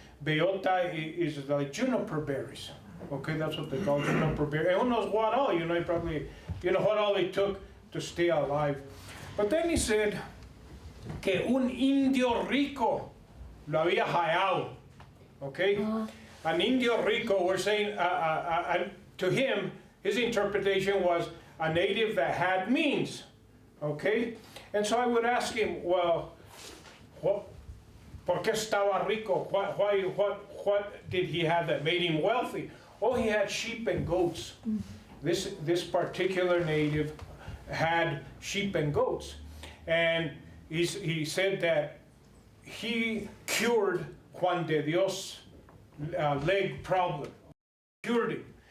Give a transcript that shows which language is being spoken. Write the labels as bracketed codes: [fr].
[en] Beyota is like juniper berries, okay? That's what they call juniper berries. And who knows what all, you know, he probably, you know, what all it took to stay alive. But then he said [es] que un indio rico lo había hallado, [en] okay? An indio rico, we're saying, to him, his interpretation was a native that had means, okay? And so I would ask him, well, [es] ¿por qué estaba rico? [en] What did he have that made him wealthy? Oh, he had sheep and goats. This particular native had sheep and goats. And he said that he cured Juan de Dios' leg problem, cured him.